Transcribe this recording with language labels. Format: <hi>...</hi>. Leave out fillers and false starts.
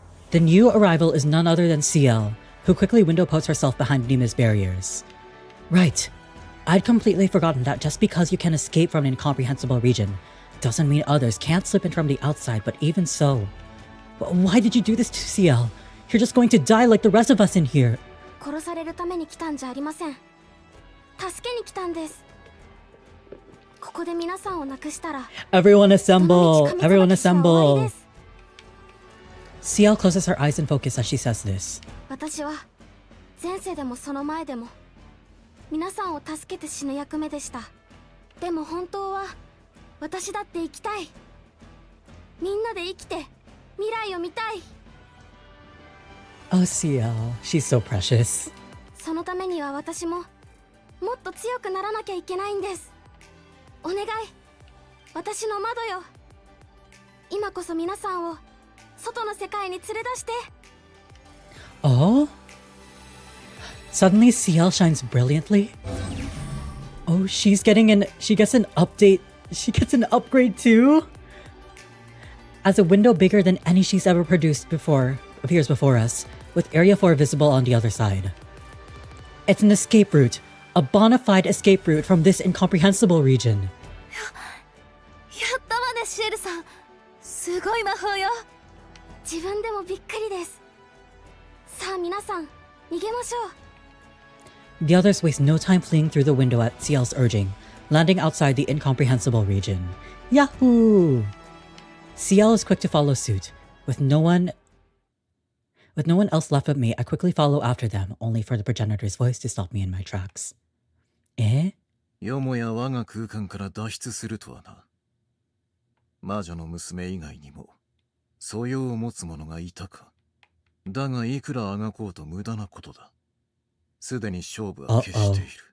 <en>The new arrival is none other than CL, who quickly window puts herself behind Nima's barriers. Right. I'd completely forgotten that just because you can escape from an incomprehensible region doesn't mean others can't slip in from the outside, but even so. Why did you do this to CL? You're just going to die like the rest of us in here.</en> <ja>殺されるために来たんじゃありません。助けに来たんです。ここで皆さんを亡くしたら</ja> <en>Everyone assemble! Everyone assemble! CL closes her eyes in focus as she says this.</en> <ja>私は前世でもその前でも皆さんを助けて死ぬ役目でした。でも本当は私だって生きたい。みんなで生きて未来を見たい。</ja> <en>Oh, CL, she's so precious.</en> <ja>そのためには私ももっと強くならなきゃいけないんです。お願い、私の窓よ。今こそ皆さんを外の世界に連れ出して。</ja> <en>Oh? Suddenly CL shines brilliantly? Oh, she gets an update. She gets an upgrade too? As a window bigger than any she's ever produced before appears before us, with Area 4 visible on the other side. It's an escape route. A bona fide escape route from this incomprehensible region.</en> <ja>やったわねシエルさん、すごい魔法よ。自分でもびっくりです。さあ皆さん逃げましょう。</ja> <en>The others waste no time fleeing through the window at Ciel's urging, landing outside the incomprehensible region. Yahoo! Ciel is quick to follow suit. With no one else left but me, I quickly follow after them, only for the progenitor's voice to stop me in my tracks.</en> <ja>よもや我が空間から脱出するとはな。魔女の娘以外にも素養を持つ者がいたか。だがいくらあがこうと無駄なことだ。すでに勝負は決している。</ja>